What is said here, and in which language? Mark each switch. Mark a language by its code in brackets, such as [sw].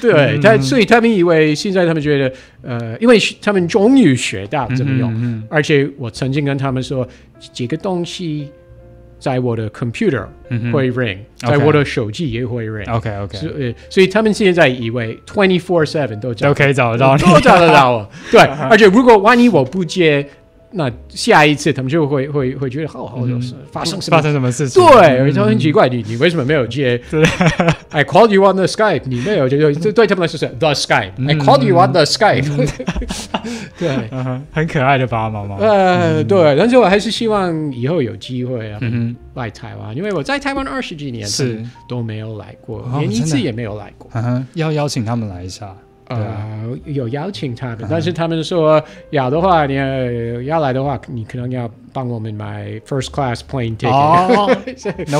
[zh] 对，所以他们以为现在他们觉得，因为他们终于学到怎么用，而且我曾经跟他们说，这个东西在我的 computer 会 ring，在我的手机也会 ring。 OK， 所以他们现在以为 24/7 都可以找得到你，都找得到我。对，而且如果万一我不接。那下一次他们就会觉得发生什么事情？对，而且很奇怪，你为什么没有接？ [en] I called you on the Skype， [zh] 你没有就对他们来说是 the Skype。I called you on the Skype 。对，很可爱的爸爸妈妈。对，但是我还是希望以后有机会来台湾，因为我在台湾20几年都没有来过，连一次也没有来过。要邀请他们来一下。有邀请他们，但是他们说要的话，你要来的话，你可能要帮我们买 [en] first class plane ticket。